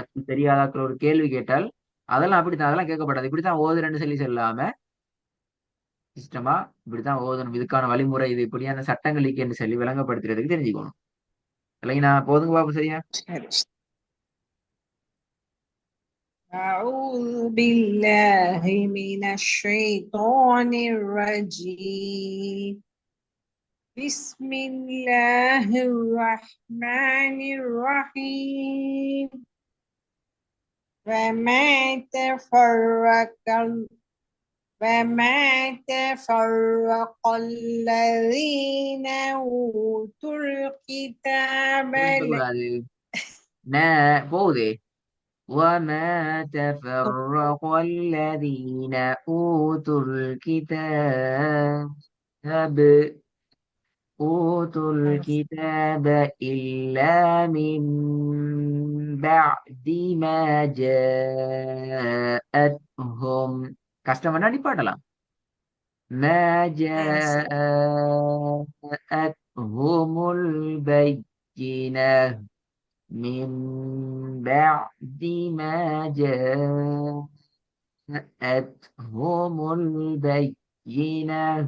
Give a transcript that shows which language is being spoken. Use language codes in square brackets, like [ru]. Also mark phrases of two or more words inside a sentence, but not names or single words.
[ta] பத்தி தெரியாதாக்கள் ஒரு கேள்வி கேட்டால் அதெல்லாம் அப்படித்தான், அதெல்லாம் கேட்கப்படாது. இப்படித்தான் ஓதுறேன்னு சொல்லி சொல்லாம சிஸ்டமா இப்படித்தான் ஓதணும், இதுக்கான வழிமுறை இது, இப்படியான சட்டங்கள் இருக்குன்னு சொல்லி விளங்கப்படுத்துறதுக்கு தெரிஞ்சுக்கணும். இல்லைங்க, நான் போதுங்க பாப்போம். சரியா? சரி. [ar] أعوذ بالله من الشيطان الرجيم. بسم الله الرحمن الرحيم. وما تفرق وما تفرق الذين أوتوا الكتاب [ta] கூடாது போகுது [ar] وما تفرق الذين أوتوا الكتاب إلا من بعد ما جاءتهم [ta] கஷ்டம்னா நிப்பாட்டலாம் [ar] ما جاءتهم البينة من بعد ما جاءتهم البينة.